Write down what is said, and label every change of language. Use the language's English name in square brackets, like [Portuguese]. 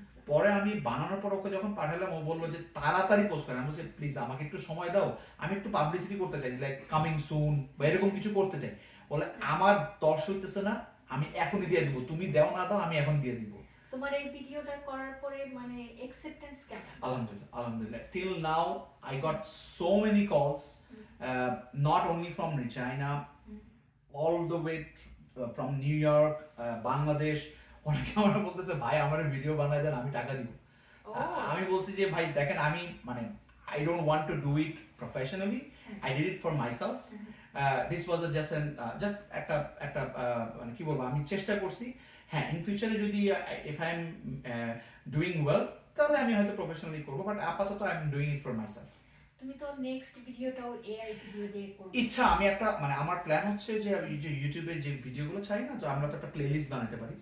[Bangla] পরে আমি বানানোর পর ওকে যখন পাঠালাম, ও বললো যে তাড়াতাড়ি পোস্ট করে। আমি বলছি প্লিজ আমাকে একটু সময় দাও, আমি একটু পাবলিসিটি করতে চাই, লাইক কামিং সুন বা এরকম কিছু করতে চাই। বলে আমার দর্শ হইতেছে না, আমি এখনই দিয়ে দিব, তুমি দাও না দাও আমি এখন দিয়ে দিব। তোমার এই ভিডিওটা করার পরে মানে অ্যাকসেপ্টেন্স কেমন? [English] আলহামদুলিল্লাহ, আলহামদুলিল্লাহ, till now I got so many calls, not only from China, all the way from New York, Bangladesh. [Bangla] অনেকে আমার বলতেছে ভাই আমার ভিডিও বানায় দেন, আমি টাকা দিব। আমি বলছি যে ভাই দেখেন, আমি মানে [English] I don't want to do it professionally, I did it for myself. This was just [Bangla] একটা মানে কি বলবো, আমি চেষ্টা করছি। হ্যাঁ, ইন ফিউচারে যদি [English] if I am doing well [Bangla] তাহলে আমি হয়তো প্রফেশনালি করবো, বাট আপাতত [English] I am doing it for myself. [Bangla] তুমি তো নেক্সট ভিডিওটাও এআই ভিডিও দিয়ে করবে? ইচ্ছা, আমি একটা মানে আমার প্ল্যান হচ্ছে যে আমি যে ইউটিউবে যে ভিডিওগুলো ছাড়ি না, তো আমরা তো একটা প্লেলিস্ট বানাতে পারি।